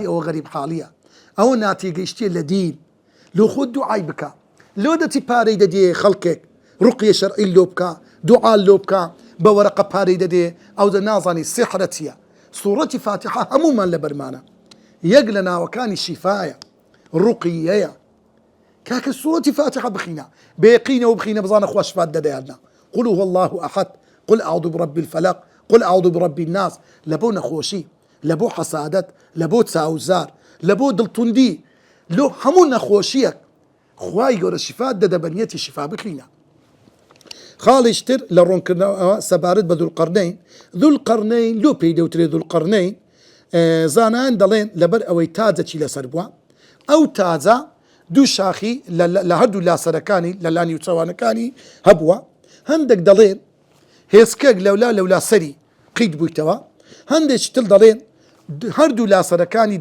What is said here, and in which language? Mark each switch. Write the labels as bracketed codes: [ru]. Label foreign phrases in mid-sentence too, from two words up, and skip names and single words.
[ckb] ئەوە غەریب حاڵیە ئەوە ناتێگەیشتیە لە دین لۆ خۆت دوعای بکە لۆ دەچی پارەی دەدێ خەڵکێک ڕوقیە شەرعی لۆ بکە دوعا لۆ بکە بە وەرەقە پارەی دەدێ ئەو دە نازانی سحرە چییە سوورەتی فاتحە هەموومان لە بەرمانە یەک لە ناوەکانی شیفایە ڕوقیەیە کاکە سوورەتی فاتحە بخینە بێقینەوە بخینە بزانە خوا شفات دەدەیاننا [ar] قل هو الله أحد قل أعوذ برب الفلق قل أعوذ برب الناس [ckb] لبو نخوشي لبو حسادت لبو تساوزار لبو دڵتوندی لۆ هەموو نەخۆشیەک خواي گەورە شفا دەدەبەنیەتی شفا بکرینە. خاڵیشتر لە ڕوونکردنەوە سەبارەت بە دوولقەرنەین لۆ پێی دەوترێ دوولقەرنەین زانایان دەڵێن لەبەر ئەوەی تاجەکی لەسەر بووە ئەو تاجە دوو شاخی لە هەردوو لاسەرەکانی لە لانی و چاوانەکانی هەبووە هەندێک دەڵێن هێزکەک لەولا سەری قید بوویتەوە هەندێکی تر دەڵێن هەردوو لاسەرەکانی